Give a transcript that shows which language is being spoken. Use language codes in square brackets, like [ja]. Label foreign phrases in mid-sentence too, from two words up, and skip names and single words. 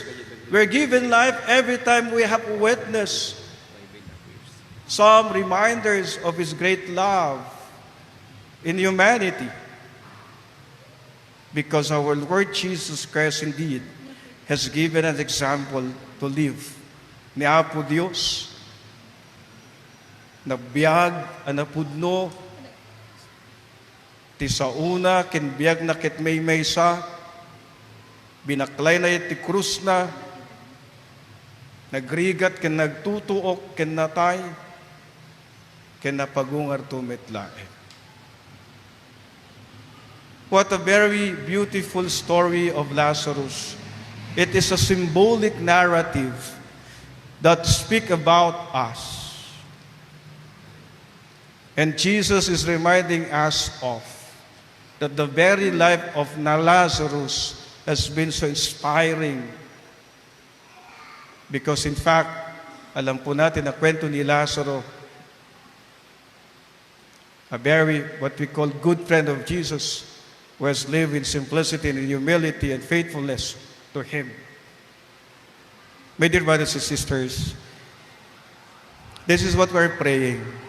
[en] We're given life every time we have witnessed some reminders of His great love in humanity. Because our Lord Jesus Christ indeed has given an example to live. [ilo] Ni Apo Dios, nabiyag, anapudno, ti sauna, kinbiyag na kit may maysa, binaklay na iti krus na, nagrigat, kin nagtutuok, kin natay, kin napagungar tumitlae. [en] What a very beautiful story of Lazarus. It is a symbolic narrative that speaks about us. And Jesus is reminding us of that the very life of Lazarus has been so inspiring. Because in fact, [tl] alam po natin na kwento ni Lazaro, [en] a very, what we call, good friend of Jesus, who has lived in simplicity and in humility and faithfulness to Him. My dear brothers and sisters, this is what we're praying.